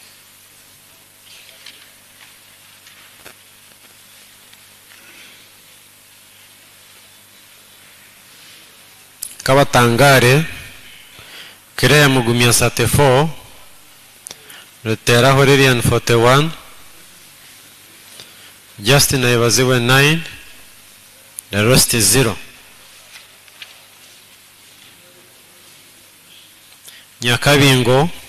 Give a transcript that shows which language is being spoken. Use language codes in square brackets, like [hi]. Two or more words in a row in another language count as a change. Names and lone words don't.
[en] Kabatangare Krea Mugumya 34, Ruteraho Lilian 41, Justin Ayabaziwa 9, the rest is 0. Nyakabingo